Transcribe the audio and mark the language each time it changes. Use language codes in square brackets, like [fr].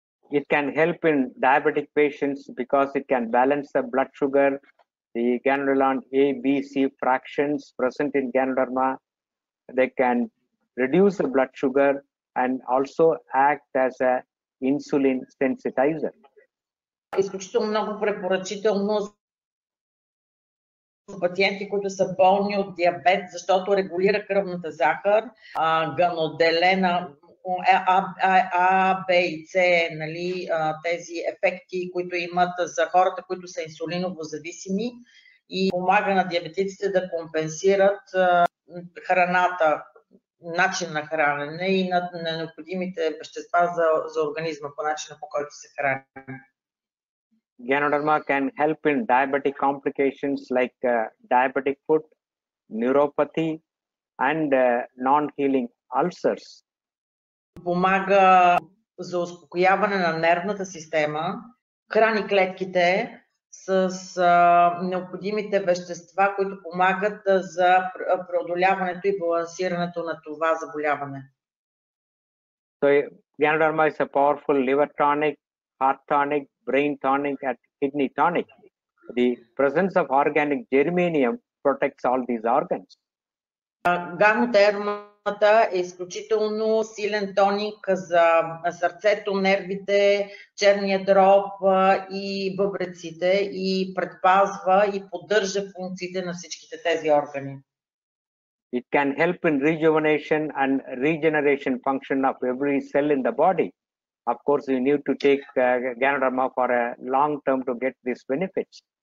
[en] It can help in diabetic patients because it can balance the blood sugar, the ganoderma A, B, C fractions present in ganoderma. They can reduce the blood sugar and also act as a insulin sensitizer. [bg] Изключително много препоръчително за пациенти, които са болни от диабет, защото регулира кръвната захар, ганоделена А, Б и С, нали, тези ефекти, които имат за хората, които са инсулиново зависими, и помага на диабетиците да компенсират храната, начин на хранене и на необходимите вещества за организма по начина, по който се храни. [en] Ganoderma can help in diabetic complications like diabetic foot, neuropathy, and non-healing ulcers. [bg] Помага за успокояване на нервната система, храни клетките с необходимите вещества, които помагат за преодоляването и балансирането на това заболяване. [en] So Ganoderma is a powerful liver tonic, heart tonic, brain tonic, and kidney tonic. The presence of organic germanium protects all these organs. [bg] Ганодермата е изключително силен тоник за сърцето, нервите, черния дроб и бъбреците и предпазва и поддържа функциите на всичките тези органи. [en] It can help in rejuvenation and regeneration function of every cell in the body. Of course, you need to take Ganoderma for a long term to get these benefits.